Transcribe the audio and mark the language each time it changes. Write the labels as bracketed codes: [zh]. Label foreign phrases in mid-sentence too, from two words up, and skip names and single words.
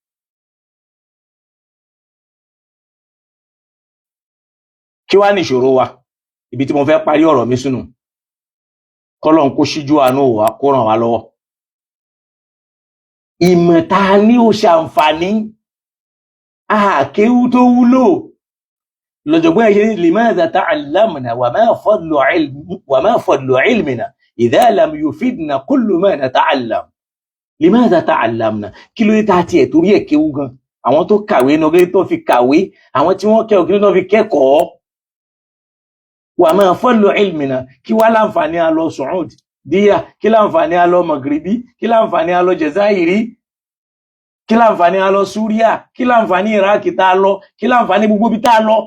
[yo] kí wá ní ìṣòro wa? ibi tí mo fẹ́ parí ọ̀rọ̀ mi sínú, kọ́lọ́n kó ṣíjú àánú wa kó ràn wá lọ́wọ́. ìmọ̀ ta ní ó ṣàǹfààní, àkéwú tó wúlò. lọ́jọ̀gbọ́n ẹ̀ṣẹ́ ní [ar] لماذا تعلمنا وما فضل علمنا إذا لم يفدنا كل ما نتعلم. لماذا تعلمنا, [yo] kí ló dé tá tiẹ̀ torí ẹ̀ kéwú gan? àwọn tó kàwé náà kí tó fi kàwé, àwọn tí wọ́n kẹ́kọ̀ọ́ kí ló fi kẹ́kọ̀ọ́. [ar] وما فضل علمنا, [yo] kí wá láǹfààní a lọ Saudi díyà, kí láǹfààní a lọ Maghribi, kí láǹfààní a lọ Jazairi, kí láǹfààní a lọ Súríà, kí láǹfààní Iraq tá a lọ, kí láǹfààní gbogbo bí tá a lọ.